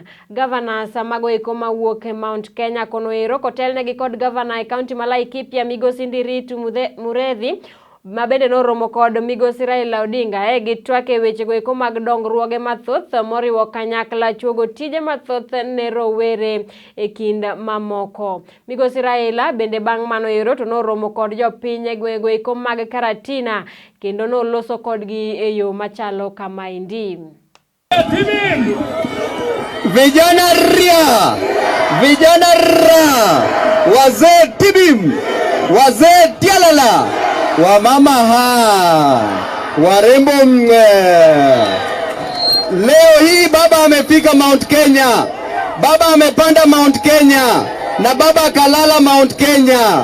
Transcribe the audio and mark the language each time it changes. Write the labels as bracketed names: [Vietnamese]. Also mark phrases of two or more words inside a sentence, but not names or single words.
[Luo (Kenya and Tanzania)] Governors mago eko mawuok e Mount Kenya kono ero kotelnegi kod governor e county ma Laikipia Migosi Ndiritu Mureithi mabende noromo kod Migosi Raila Odinga gi twak e wechego eko mag dongruoge mathoth moriwo kanyakla chuogo tije mathoth ne rowere e kind mamoko. Migosi Raila bende bang' mano ero to noromo kod jopiny e gwengego eko mag Karatina kendo noloso kodgi e yo machalo kamaendi. [Swahili] Vijana ria, vijana ra, wazee tibim, wazee tialala, wamama ha, warembo mwe. Leo hii baba amefika Mount Kenya, baba amepanda Mount Kenya, na baba kalala Mount Kenya.